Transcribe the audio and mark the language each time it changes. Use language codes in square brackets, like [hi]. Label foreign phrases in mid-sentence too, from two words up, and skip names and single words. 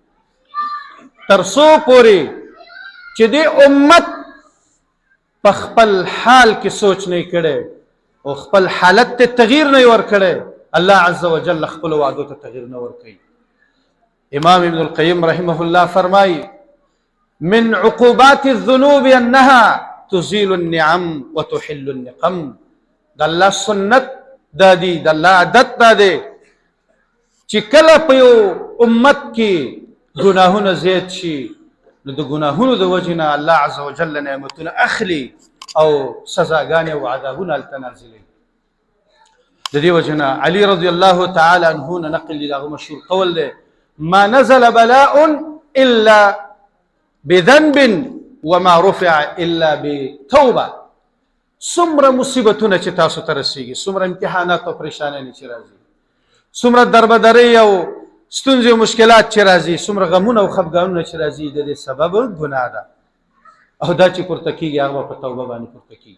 [ps] تر څو پورې چې دې امت په خپل حال کې سوچ نه کړي او خپل حالت ته تغییر نه ورکړي، الله عز وجل خپل وعدو ته تغییر نه ورکوي. امام ابن القیم رحمه الله فرمایي [ar] من عقوبات الذنوب انها تزيل النعم وتحل النقم. [ps] د الله سنت دا دی، د الله عادت دا دی چې کله په یو امت کې ګناهونه زیات شي نو د ګناهونو د وجې نه الله عز وجل نعمتونه اخلي او سزاګانې او عذابونه هلته نازلوي. د دې وجې نه علي [ar] رضی الله تعالی عنه [ps] نه نقل دی، دغه مشهور قول دی [ar] ما نزل بلاء الا بذنب وما رفع الا بتوبه. [ps] څومره مصیبتونه چې تاسو ته رسیږي، څومره امتحانات او پریشانۍ چې راځي، څومره دربدرۍ او ستونزې او مشکلات چې راځي، څومره غمونه او خفګانونه چې راځي، د دې سبب ګناه ده او دا چې پورته کېږي هغه په توبه باندې پورته کېږي.